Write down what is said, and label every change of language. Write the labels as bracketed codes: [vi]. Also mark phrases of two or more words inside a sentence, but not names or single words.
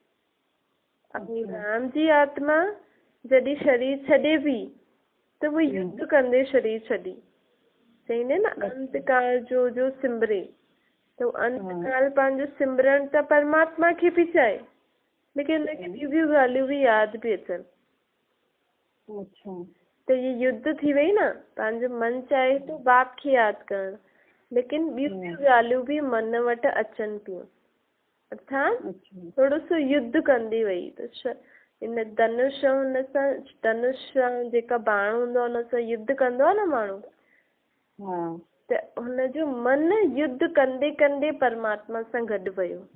[sd] राम जी आत्मा जॾहिं शरीर छॾे बि त वो युद्ध कंदे शरीर छॾी, चईंदे न अंत काल जो सिमरे, तो अंत काल पंहिंजो सिमरन त परमात्मा खे बि चाहे, लेकिन हुनखे ॿियूं ॻाल्हियूं बि यादि पई अचनि। त ये युद्ध थी वई न, पंहिंजो मन चाहे तो बाप खे यादि करणु, लेकिन ॿियूं ॻाल्हियूं बि मन वटि अचनि पियूं, अर्थात थोरो सो युद्ध कंदी वई। त इन धनुष हुन सां, धनुष जेका बाण हूंदो आहे हुन सां युद्ध कंदो आहे न माण्हू, त हुनजो मन युद्ध कंदे कंदे परमात्मा सां गॾु वियो।